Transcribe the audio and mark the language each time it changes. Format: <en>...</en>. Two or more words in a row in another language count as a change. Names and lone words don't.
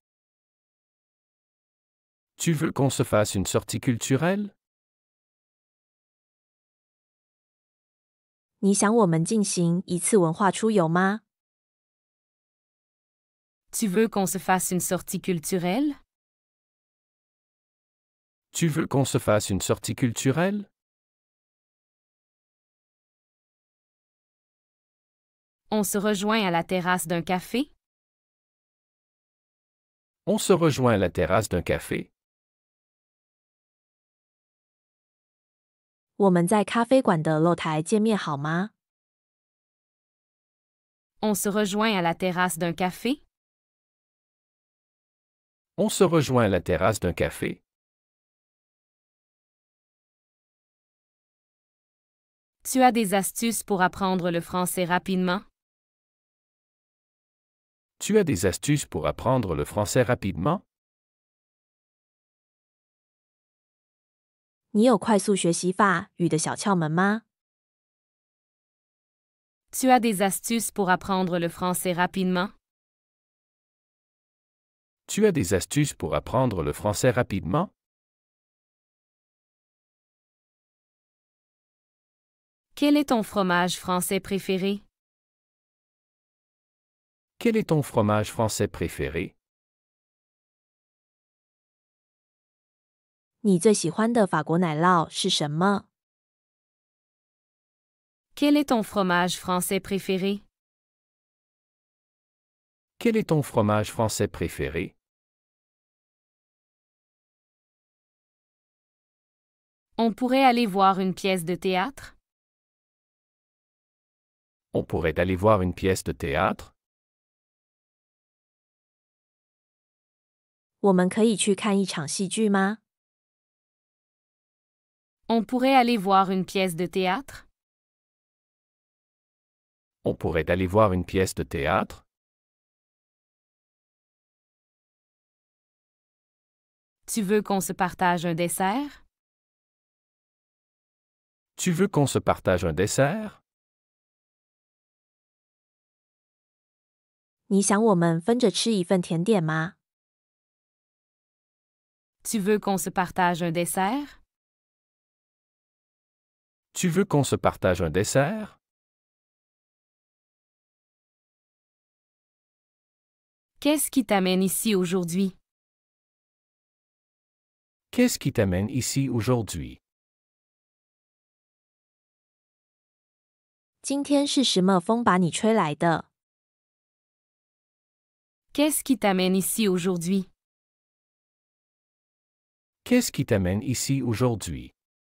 <fr>Tu veux qu'on se fasse une sortie culturelle?</fr> <zh>你想我们进行一次文化出游吗？</zh> <fr>Tu veux qu'on se fasse une sortie culturelle? Tu veux qu'on se fasse une sortie culturelle? On se rejoint à la terrasse d'un café? On se rejoint à la terrasse d'un café?</fr> <zh>我们在咖啡馆的露台见面好吗？</zh> <fr>On se rejoint à la terrasse d'un café? On se rejoint à la terrasse d'un café? Tu as des astuces pour apprendre le français rapidement? Tu as des astuces pour apprendre le français rapidement?</fr> <zh>你有快速学习法语的小窍门吗？</zh> <fr>Tu as des astuces pour apprendre le français rapidement? Tu as des astuces pour apprendre le français rapidement? Quel est ton fromage français préféré? Quel est ton fromage français préféré?</fr> <zh>你最喜欢的法国奶酪是什么？</zh> <fr>Quel est ton fromage français préféré? Quel est ton fromage français préféré? On pourrait aller voir une pièce de théâtre? On pourrait aller voir une pièce de théâtre?</fr> <zh>我们可以去看一场戏剧吗？</zh> <fr>On pourrait aller voir une pièce de théâtre? On pourrait aller voir une pièce de théâtre? Tu veux qu'on se partage un dessert? Tu veux qu'on se partage un dessert?</fr> <zh>你想我们分着吃一份甜点吗？</zh> <fr>Tu veux qu'on se partage un dessert? Tu veux qu'on se partage un dessert? Qu'est-ce qui t'amène ici aujourd'hui? Qu'est-ce qui t'amène ici aujourd'hui?</fr> <zh>今天是什么风把你吹来的？</zh> <fr>Qu'est-ce qui t'amène ici aujourd'hui? Qu'est-ce qui t'amène ici aujourd'hui?</fr>